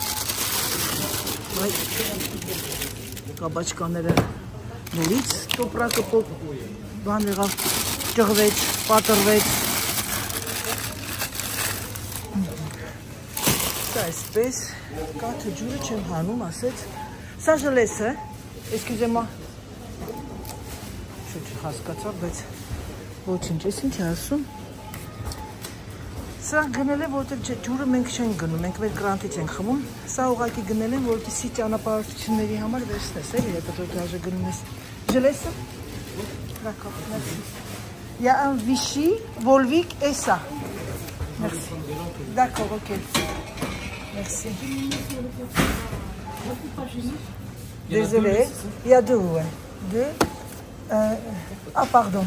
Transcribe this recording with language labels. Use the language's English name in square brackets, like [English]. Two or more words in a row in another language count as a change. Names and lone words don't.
[Armenian] Կաբաչկաները նորից տոպրակը բան եղավ, ճղվեց, պատրվեց։ Սա այսպես, կաթը ջուրը չեմ հանում, ասեց, սա ժլես է, էսկյուզեմա, հասկացա, բայց ոչինչ, ես ինչ է ասում, սա գնել եմ, որտեղ ջուրը մենք չենք գնում, մենք մեր կրանտից ենք խմում, սա ուղղակի գնել եմ, որտիսի ճանապարհորդությունների համար վերցնես, էլի, հետո դու դաժե գնում ես, ժլեսը, [French] d'accord, merci, il y a un Vichy, Volvic et ça, merci, d'accord, ok, merci, désolé, il y a deux, ouais, deux, ah, pardon.